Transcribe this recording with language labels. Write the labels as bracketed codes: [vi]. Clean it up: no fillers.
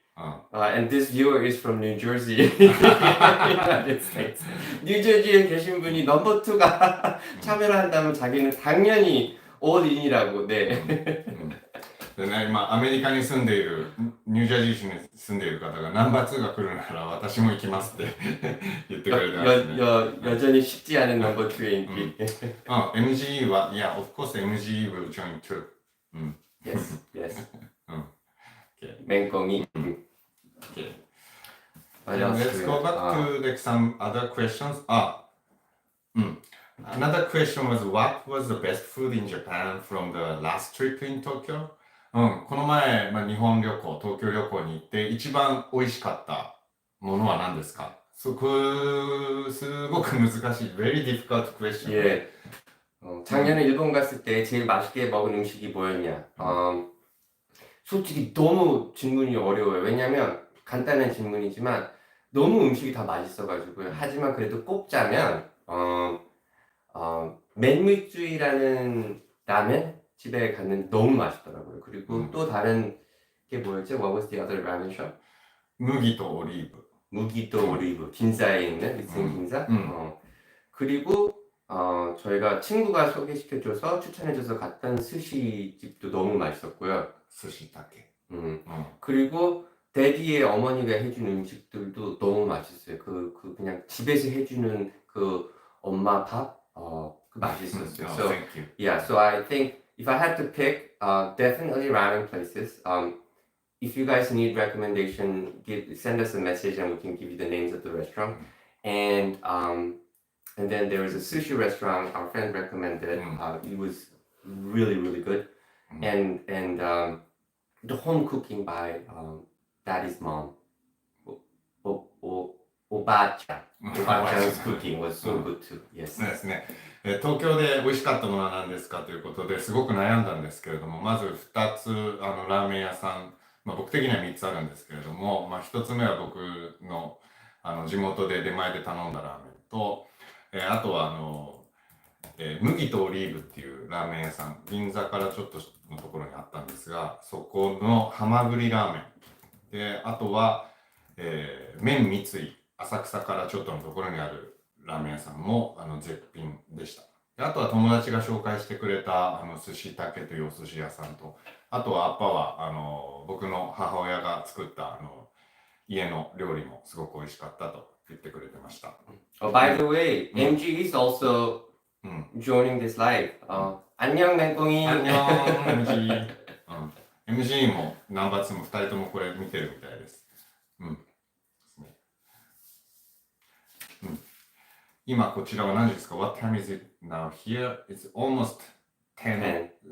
[en] うん And this viewer is from New Jersey, United States. [ko] 뉴저지에 계신 분이 넘버 2가 참여를 한다면 자기는 당연히 [en] all in [ko] 이라고. 네. [ja] でね、今、アメリカに住んでいる、ニュージャージー州に住んでいる方が、ナンバー2が来るなら私も行きますって言ってくれてますね。 [ko] 여전히 쉽지 않은 넘버 2의 인기. [en] MGE は、yeah, of course MGE will join too. Yes, yes. Okay. [ko] 맹꽁이. [en] Okay. What And else let's do we go have? back to like some other questions. Another question was, what was the best food in Japan from the last trip in Tokyo? [ja] この前、日本旅行、東京旅行に行って一番美味しかったものは何ですか？そこ、すごく難しい。 [en] Very difficult question. [ko] 예. 작년에 일본 갔을 때 제일 맛있게 먹은 음식이 뭐였냐? 솔직히 너무 질문이 어려워요. 왜냐면 간단한 질문이지만 너무 음식이 다 맛있어가지고요. 하지만 그래도 꼽자면 맨무이쭈이라는 라멘 집에 갔는데 너무 맛있더라고요. 그리고 또 다른 게 뭐였지? [en] What was the other ramen shop? [ja] 麦とオリーブ。 [ko] 무기또 오리브 긴자에 있는 리슨 긴자. 그리고 저희가 친구가 소개시켜줘서 추천해줘서 갔던 스시집도 너무 맛있었고요. [ja] 寿司だけ。 [ko] 그리고 데디의 어머니가 해준 음식들도 너무 맛있어요. 그냥 집에서 해주는 그 엄마 밥, 그 맛있었어요. [en] So Thank you. yeah, so I think if I had to pick, definitely ramen places. If you guys need recommendation, send us a message and we can give you the names of the restaurant. And then there was a sushi restaurant our friend recommended. It was really, really good. And the home cooking by daddy's mom, Oba-chan. Oba-chan's cooking was so good too. Yes. [ja] そうですね。東京で美味しかったものは何ですかということですごく悩んだんですけれども、まず2つラーメン屋さん、僕的には3つあるんですけれども、1つ目は僕の地元で出前で頼んだラーメンと、あとは麦とオリーブっていうラーメン屋さん、銀座からちょっとのところにあったんですが、そこのハマグリラーメンで、あとは、麺三井、浅草からちょっとのところにあるラーメン屋さんも絶品でした。であとは友達が紹介してくれた寿司竹というお寿司屋さんと、あとはアッパは僕の母親が作った家の料理もすごく美味しかったと言ってくれてました。 [en] Oh, by the way, MG is also joining this live. [ko] 안녕 맹꽁이. 안녕 MG。 [ja] MG もナンバー2も2人ともこれ見てるみたいです。今こちらは何時ですか？ [en] What time is it now here? It's almost 10.